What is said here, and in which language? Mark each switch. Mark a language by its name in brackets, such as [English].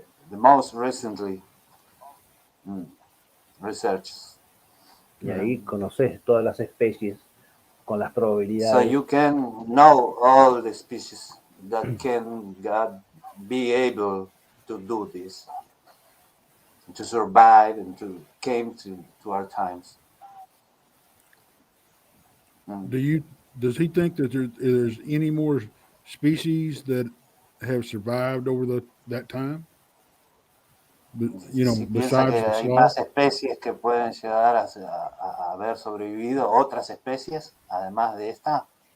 [English] The most recently researches. [Spanish] Y ahí conoces todas las especies con las probabilidades. [English] So you can know all the species that can be able to do this, to survive and to came to our times. Does he think that there's any more species that have survived over that time? [Spanish] Piensa que hay más especies que pueden llegar a haber sobrevivido, otras especies, además de esta.